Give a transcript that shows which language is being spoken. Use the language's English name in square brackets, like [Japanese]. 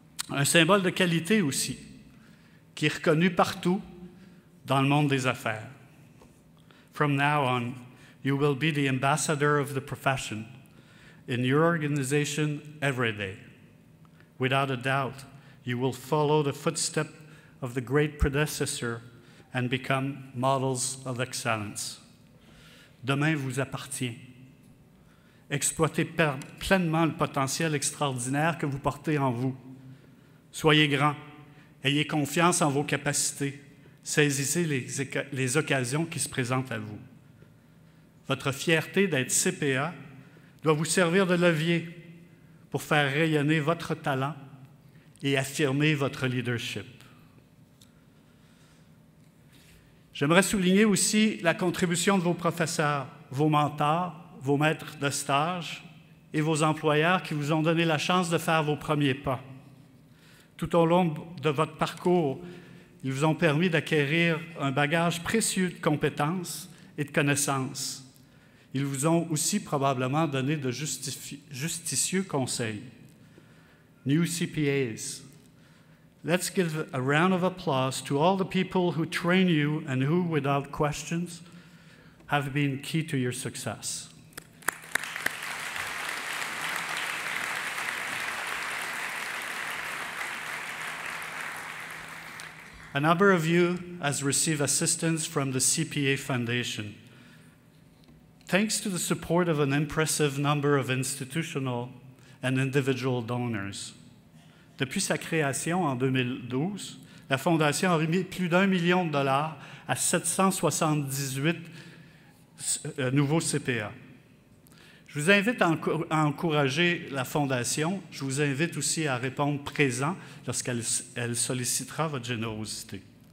[French] Un symbole de qualité aussi, qui est reconnu partout dans le monde des affaires. [English] From now on, you will be the ambassador of the profession in your organization every day. Without a doubt, you will follow the footsteps of the great predecessor and become models of excellence. [French] Demain vous appartient. Exploitez pleinement le potentiel extraordinaire que vous portez en vous. Soyez grand, ayez confiance en vos capacités, saisissez les occasions qui se présentent à vous. Votre fierté d'être CPA doit vous servir de levier pour faire rayonner votre talent et affirmer votre leadership. J'aimerais souligner aussi la contribution de vos professeurs, vos mentors, vos maîtres de stage et vos employeurs qui vous ont donné la chance de faire vos premiers pas. Tout au long de votre parcours, ils vous ont permis d'acquérir un bagage précieux de compétences et de connaissances. Ils vous ont aussi probablement donné de justicieux conseils. [English] New CPAs. Let's give a round of applause to all the people who train you and who, without questions, have been key to your success. A number of you has received assistance from the CPA Foundation. Thanks to the support of an impressive number of institutional and individual donors. [French] Depuis sa création en 2012, la Fondation a remis plus d'1 million de dollars à 778 nouveaux CPA. Je vous invite à encourager la Fondation. Je vous invite aussi à répondre présent lorsqu'elle sollicitera votre générosité.